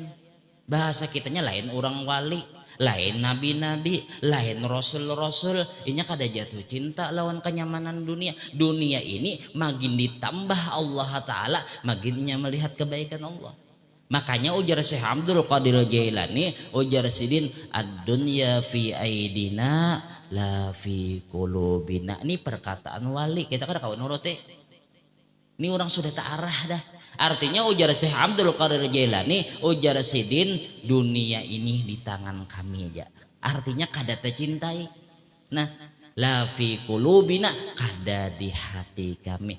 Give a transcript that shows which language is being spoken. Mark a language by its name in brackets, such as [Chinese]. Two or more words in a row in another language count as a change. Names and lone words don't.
[Banjar] Bahasa kitanya lain orang wali, lain nabi-nabi, lain rasul-rasul. Inya kada jatuh cinta lawan kenyamanan dunia. Dunia ini makin ditambah Allah Ta'ala, makinnya melihat kebaikan Allah. Makanya ujar Syekh Abdul Qadir Jailani, ujar sidin [Arabic] ad-dunya fi aidina la fi qulubina. [Banjar] Ini perkataan wali, kita kada kawan nuruti. Ini orang sudah tak arah dah. Artinya ujar Syekh Abdul Qadir Jailani, ujar sidin dunia ini di tangan kami aja. Artinya kada tercintai. Nah, [Arabic] la fi qulubina [Banjar] kada di hati kami.